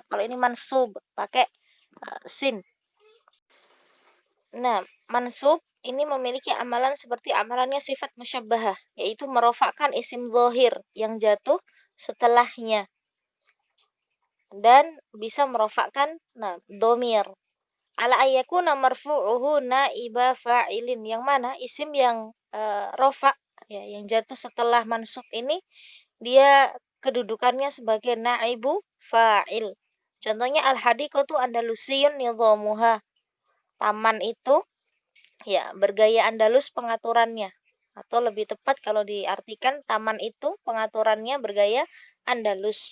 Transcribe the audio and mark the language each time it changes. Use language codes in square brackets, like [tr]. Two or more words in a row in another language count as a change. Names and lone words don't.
[id] Kalau ini mansub pakai sin. Nah, mansub ini memiliki amalan seperti amalannya [ar] صفة مشبهة, [id] yaitu merofakkan [ar] اسم ظاهر [id] yang jatuh setelahnya dan bisa merofakkan domir. [ar] على أن يكون مرفوعه نائب فاعل, [id] yang mana isim yang rofa, ya, yang jatuh setelah mansub ini dia kedudukannya sebagai [ar] نائب فاعل. Contohnya الحديقة أندلسي نظامها. [id] Taman itu ya bergaya Andalus pengaturannya, atau lebih tepat kalau diartikan taman itu pengaturannya bergaya Andalus.